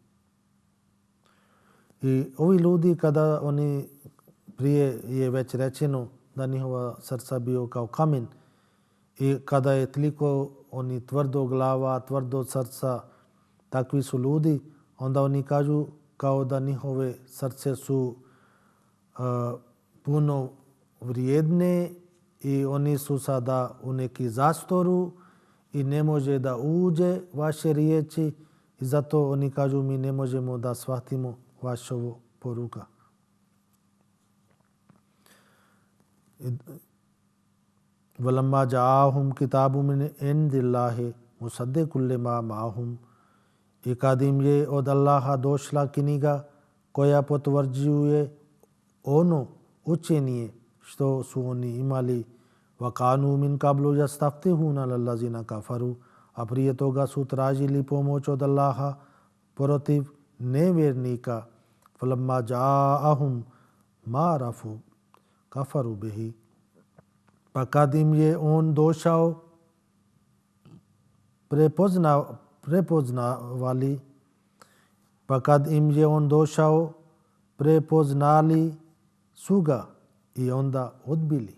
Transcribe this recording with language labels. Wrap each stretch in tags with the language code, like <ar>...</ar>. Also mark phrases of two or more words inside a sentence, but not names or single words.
<bs>I ovi ljudi kada oni prije je već rečeno da njihova srca bio kao kamen i kada je toliko oni tvrdo glava, tvrdo srca, takvi su ljudi, onda oni kažu kao da njihove srce su puno vrijedne i oni su sada u neki zastoru i ne može da uđe vaše riječi i zato oni kažu mi ne možemo da shvatimo vašu poruka.</bs> <ar>ولما جاءهم كتاب من عند الله مصدق لما معهم,</ar> <bs>i kad im je od Allaha došla knjiga koja potvrđuje ono učenje što su oni imali.</bs> <ar>وكانوا من قبل يستفتحون على الذين كفروا,</ar> <bs>a prije toga su tražili pomoć od Allaha protiv nevjernika.</bs> <ar>فلما جاءهم ما عرفوا كفروا به,</ar> <bs>pa kad im je on došao prepoznavali, pa kad im je on došao prepoznali su ga i onda odbili.</bs>